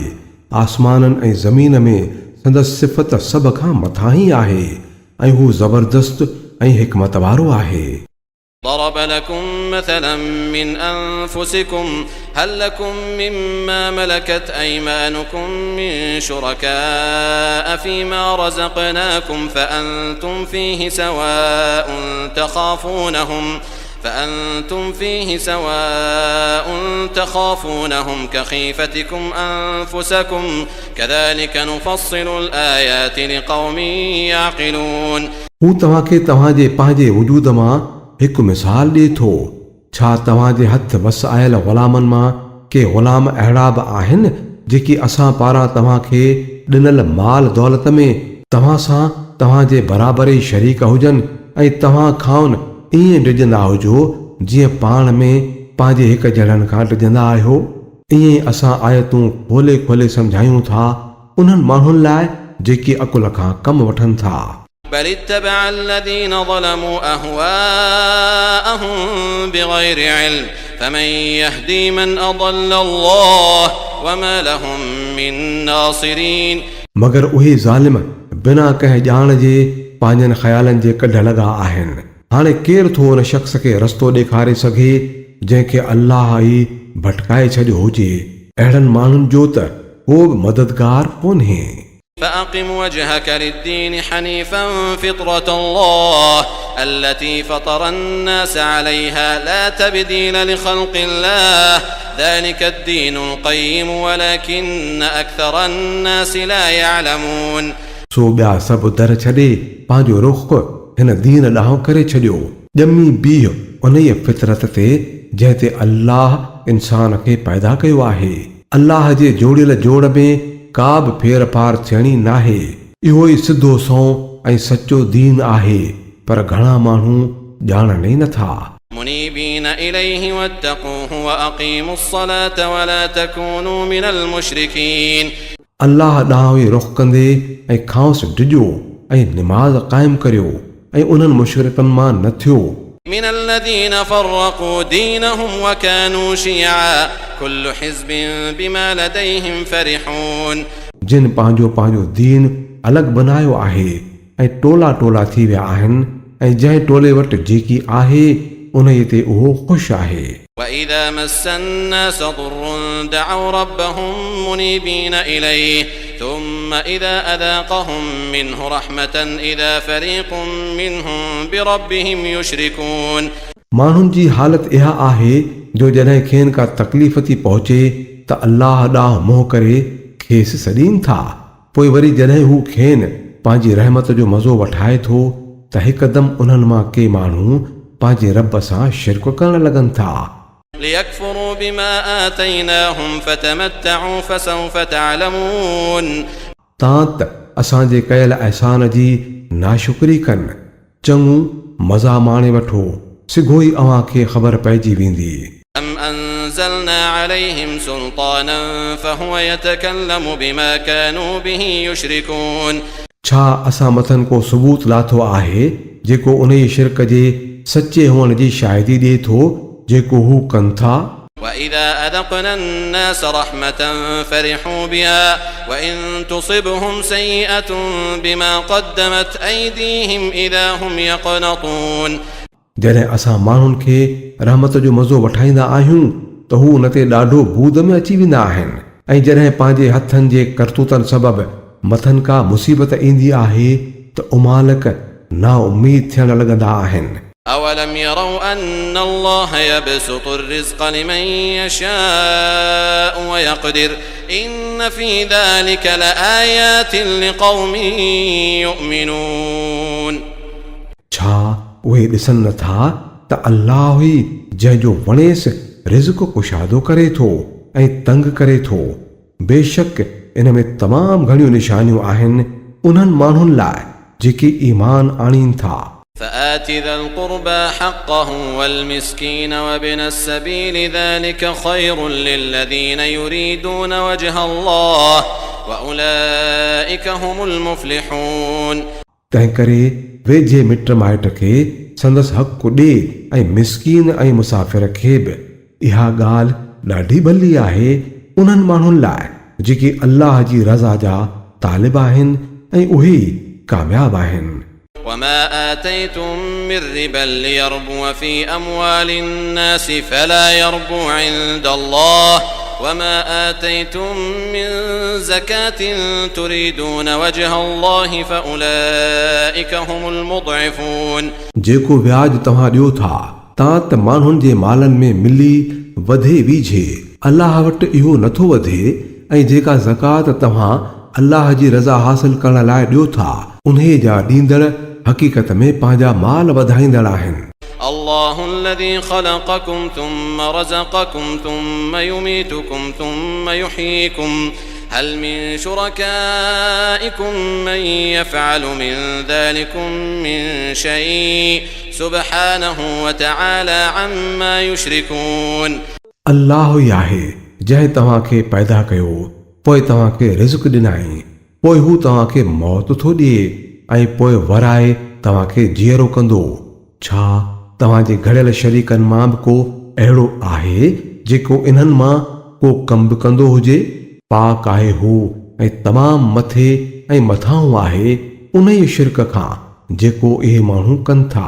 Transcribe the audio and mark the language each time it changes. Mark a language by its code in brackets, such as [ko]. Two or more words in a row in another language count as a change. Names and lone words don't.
[sd] आसमाननि ऐं ज़मीन में संदसि सिफ़त सभ खां मथां ई आहे ऐं हू ज़बरदस्त ऐं हिकमत वारो आहे। [ar] ضرب لكم مثلا من أنفسكم هل لكم مما ملكت أيمانكم من شركاء فيما رزقناكم فأنتم فيه سواء تخافونهم كخيفتكم أنفسكم كذلك نفصل الآيات لقوم يعقلون [sd] हू तव्हां खे तव्हां जे पंहिंजे वजूद मां हिकु मिसाल ॾिए थो छा तव्हांजे हथ वस आयल ग़ुलामनि मां के ग़ुलाम अहिड़ा बि आहिनि जेकी असां पारां तव्हांखे ॾिनल माल दौलत में तव्हां सां तव्हांजे बराबरि शरीक हुजनि ऐं तव्हां खां ईअं डिॼंदा हुजो जीअं पाण में पंहिंजे हिक ॼणनि खां डिॼंदा आहियो। ईअं ई असां आयतूं खोले खोले सम्झायूं था उन्हनि माण्हुनि लाइ जेकी अकुल खां कमु वठनि था। [ar] بل اتبع الذين ظلموا أهواءهم بغير علم فمن يهدي من أضل الله وما لهم من ناصرين [sd] मगर उहे ज़ालिम बिना कंहिं ॼाण जे पंहिंजनि ख़्यालनि जे कढ लॻा आहिनि। हाणे केरु थो उन शख़्स खे रस्तो ॾेखारे सघे जंहिंखे अल्लाह ई भटकाए छॾियो हुजे। अहिड़नि माण्हुनि जो त को बि मददगार कोन्हे। [ar] فأقم وجهك للدين حنيفا فطرة الله التي فطر الناس عليها لا تبديل لخلق الله ذلك الدين القيم ولكن أكثر الناس لا يعلمون [sd] सो ॿिया सभु दर छॾे पंहिंजो रुख़ हिन दीन ॾांहुं करे छॾियो। ॼमी बीह उन ई फितरत ते जंहिं ते अल्लाह इंसान खे पैदा कयो आहे। अल्लाह जे जोड़ियल जोड़ में का बि फेर फार थियणी नाहे। इहो ई सिधो सौं ऐं सचो दीन आहे पर घणा माण्हू ॼाणनि ई नथा। [ar] منيبين إليه واتقوه وأقيموا الصلاة ولا تكونوا من المشركين [sd] अल्लाह ॾांहुं ई रुख़ कंदे ऐं खांसि डिॼो ऐं निमाज़ क़ाइमु करियो ऐं उन्हनि मुशरिकनि मां न थियो। [ar] من الذين فرقوا دينهم وكانوا شيعا كل حزب بما لديهم فرحون [sd] जिन पंहिंजो पंहिंजो दीन अलॻि बनायो आहे ऐं टोला टोला थी विया आहिनि ऐं जंहिं टोले वटि जेकी आहे उन ते उहो ख़ुशि आहे। [ar] وإذا مس الناس ضر دعوا ربهم منيبين إليه ثم إذا أذاقهم منه رحمة إذا فريق منهم بربهم يشركون [sd] माण्हुनि जी हालत इहा आहे जो जॾहिं खेनि का तकलीफ़ थी पहुचे त अल्लाह ॾांहुं मोह करे खेसि सॾीनि था। पोइ वरी जॾहिं हू खेनि पंहिंजी रहमत जो मज़ो वठाए थो त हिकदमि उन्हनि मां के माण्हू पंहिंजे रब सां शिरक करण लॻनि था। [ar] ليكفروا بما آتيناهم فتمتعوا فسوف تعلمون [sd] तां त असांजे कयल अहसान जी नाशुक्री कनि चङो मज़ा माणे वठो सिघो ई अव्हां खे ख़बर पइजी वेंदी। [ar] أم أنزلنا عليهم سلطانا فهو يتكلم بما كانوا به يشركون [sd] छा असां मथनि को सबूत लाथो आहे जेको उन ई शिरक जे सचे हुअण जी शाहिदी ॾिए थो जेको हू कनि था। [ar] وإذا أذقنا الناس رحمة فرحوا بها وإن تصبهم سيئة بما قدمت أيديهم إذا هم يقنطون [sd] जॾहिं असां माण्हुनि खे रहमत जो मज़ो वठाईंदा आहियूं त हू उन ते ॾाढो बूद में अची वेंदा आहिनि ऐं जॾहिं पंहिंजे हथनि जे करतूतनि सबबि मथनि का मुसीबत ईंदी आहे त उमालक ना उम्मीद थियण लॻंदा आहिनि। [ar] أولم يروا أن الله يبسط الرزق لمن يشاء ويقدر إن في ذلك لآيات لقوم يؤمنون [sd] छा उहे ॾिसनि नथा त अल्लाह ई जंहिंजो वणेसि रिज़्क़ कुशादो करे थो ऐं तंग करे थो। बेशक इन में तमामु घणियूं निशानियूं आहिनि उन्हनि माण्हुनि लाइ जेके ईमान आणीनि था। [ar] فآت ذا القربى حقه والمسكين وابن السبيل ذلك خير للذين يريدون وجه الله وأولئك هم المفلحون [sd] तंहिं करे वेझे मिट माइट खे संदसि हक़ ॾे ऐं मिसकीन ऐं मुसाफ़िर खे बि। इहा ॻाल्हि ॾाढी भली आहे उन्हनि माण्हुनि लाइ जेके अल्लाह जी रज़ा जा तालिब आहिनि ऐं उहे कामयाब आहिनि। [ar] وما آتيتم من ربا ليربو في أموال الناس فلا يربو عند الله وما آتيتم من زكاة تريدون وجه الله فأولئك هم المضعفون [sd] जेको व्याज तव्हां ॾियो था तां त माण्हुनि जे मालनि में मिली वधे वीझे अल्लाह वटि इहो नथो वधे ऐं जेका ज़कात तव्हां अल्लाह जी रज़ा हासिल करण लाइ ॾियो था उन्हे जा ॾींदड़ हक़ीक़त में पंहिंजा माल वधाईंदड़ आहिनि। [ar] الله الذي خلقكم ثم رزقكم ثم يميتكم ثم يحييكم هل من شركائكم من يفعل من ذلكم من شيء سبحانه وتعالى عما يشركون [sd] अल्लाह ई आहे जंहिं तव्हांखे पैदा कयो पोइ तव्हांखे रिज़्क़ ॾिनाई पोइ हू तव्हांखे मौत थो ॾिए ऐं पोइ वराए तव्हांखे जीअरो कंदो छा तव्हांजे घड़ियल शरीकनि मां बि को अहिड़ो आहे जेको इन्हनि मां को कम बि कंदो हुजे पाक आहे हू ऐं तमामु मथे ऐं मथां आहे उन ई शिरक खां जेको इहे माण्हू कनि था